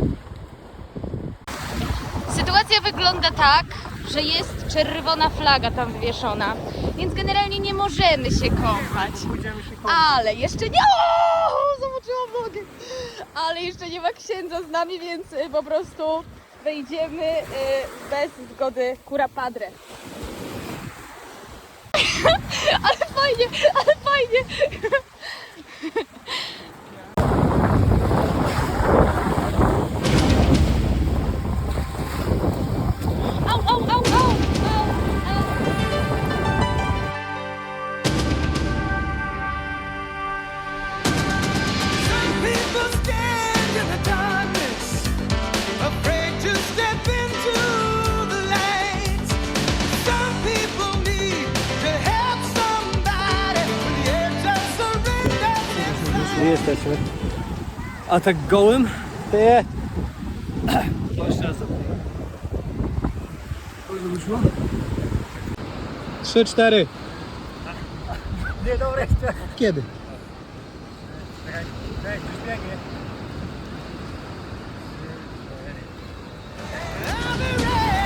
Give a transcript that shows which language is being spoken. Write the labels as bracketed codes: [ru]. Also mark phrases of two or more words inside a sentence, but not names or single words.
[pl] Sytuacja wygląda tak, że jest czerwona flaga tam wywieszona, więc generalnie nie możemy się kąpać. Ale jeszcze nie... O, zobaczyłam nogę. Ale jeszcze nie ma księdza z nami, więc po prostu wejdziemy bez zgody [it] cura padre. [pl] Ale fajnie, ale fajnie. Au, au, au, au, au, au. [en] Some people stand in the darkness, afraid to step into the light. Some people need to help somebody when the edge of surrender is [pl] Nie jesteśmy. A tak gołym? Nie. Jeszcze raz. Wyszło? 3, 4. Nie, dobra, jeszcze. Kiedy? Czekaj, biegnie. [en] I'll be right